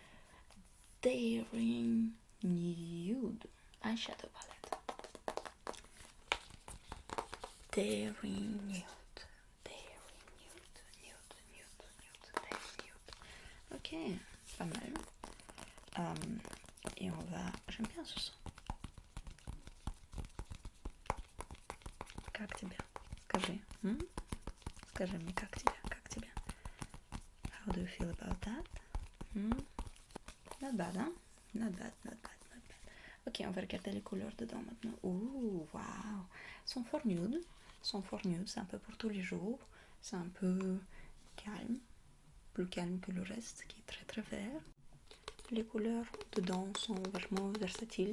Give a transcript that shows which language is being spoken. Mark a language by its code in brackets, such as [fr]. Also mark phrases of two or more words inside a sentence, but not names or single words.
[fr] Daring Nude Eyeshadow Palette. Daring Nude. Ok, pas mal. Et on va... J'aime bien ce son. [ru] Как тебе? Скажи. Скажи мне, как тебе? [en] How do you feel about that? Not bad, hein? Not bad. [fr] Ok, on va regarder les couleurs dedans maintenant. Ouh, waouh! Sont fort nude, c'est un peu pour tous les jours. C'est un peu calme, plus calme que le reste, qui est très très vert. Les couleurs dedans sont vachement versatiles.